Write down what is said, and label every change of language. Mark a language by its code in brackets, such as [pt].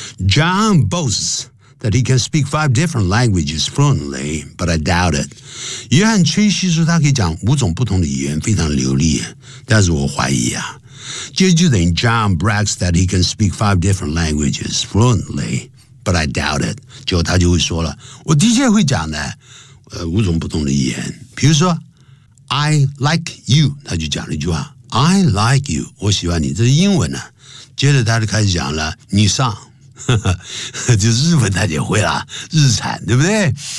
[en] John boasts that he can speak 5 different languages fluently, but I doubt it. [zh] 约翰吹嘘说他可以讲5种不同的语言，非常流利，但是我怀疑啊。接着就等于 [en] John brags that he can speak 5 different languages fluently, but I doubt it. [zh] 结果他就会说了，我的确会讲呢，五种不同的语言，比如说。 [en] I like you， [zh] 他就讲了一句话 ，I like you， 我喜欢你，这是英文呢、啊。接着他就开始讲了，你上，就日文他就会了，日产对不对？